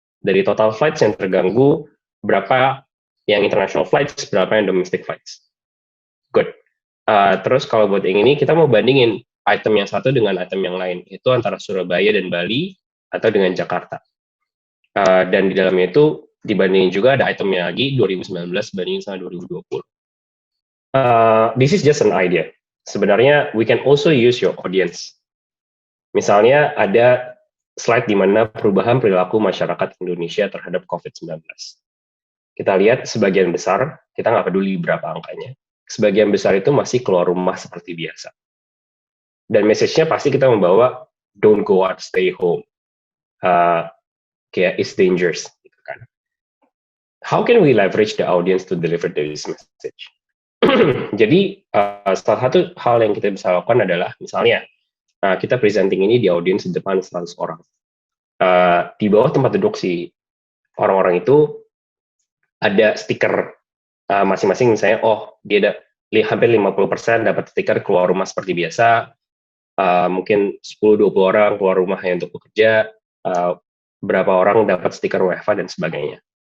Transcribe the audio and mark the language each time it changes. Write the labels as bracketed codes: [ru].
[id] Dari total flights yang terganggu, berapa yang international flights, berapa yang domestic flights. Good. Terus kalau buat yang ini, kita mau bandingin item yang satu dengan item yang lain. Itu antara Surabaya dan Bali, atau dengan Jakarta. Dan di dalamnya itu, dibandingin juga ada itemnya lagi, 2019 bandingin sama 2020. [en] This is just an idea. [id] Sebenarnya, [en] we can also use your audience. [id] Misalnya, ada slide di mana perubahan perilaku masyarakat Indonesia terhadap COVID-19. Kita lihat sebagian besar, kita nggak peduli berapa angkanya. Sebagian besar itu masih keluar rumah seperti biasa. Dan message-nya pasti kita membawa, [en] don't go out, stay home. [id] Kayak, [en] it's dangerous. [id] Gitu kan. [en] How can we leverage the audience to deliver this message? [id] Jadi, salah satu hal yang kita bisa lakukan adalah, misalnya, kita presenting ini di audience di depan 100 orang. Di bawah tempat duduk si orang-orang itu, ada stiker masing-masing, misalnya, oh, dia ada hampir 50% dapat stiker keluar rumah seperti biasa, mungkin 10-20 orang keluar rumah hanya untuk bekerja, berapa orang dapat stiker WFH, dan sebagainya.